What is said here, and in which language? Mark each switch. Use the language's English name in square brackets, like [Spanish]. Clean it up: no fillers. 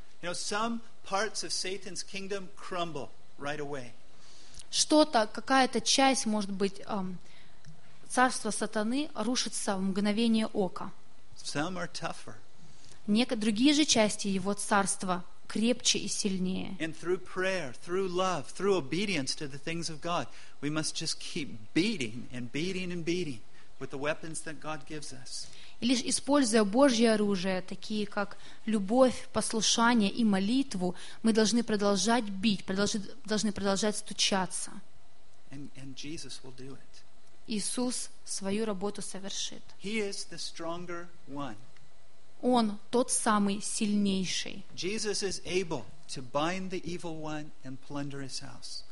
[English] You know, some parts of Satan's kingdom crumble right away. [Russian] Что-то, какая-то часть, может быть, царство сатаны рушится в мгновение ока. [English] Some are tougher. [Russian] Другие же части его царства крепче и сильнее. [English] And through prayer, through love, through obedience to the things of God, we must just keep beating and beating and beating with the weapons that God gives us. [Russian] И лишь используя Божье оружие, такие как любовь, послушание и молитву, мы должны продолжать бить, должны продолжать стучаться. [English] And Jesus will do it. [Russian] Иисус свою работу совершит. [English] He is the stronger one. [Russian] Он тот самый сильнейший. [English] Jesus is able to bind the evil one and plunder his house.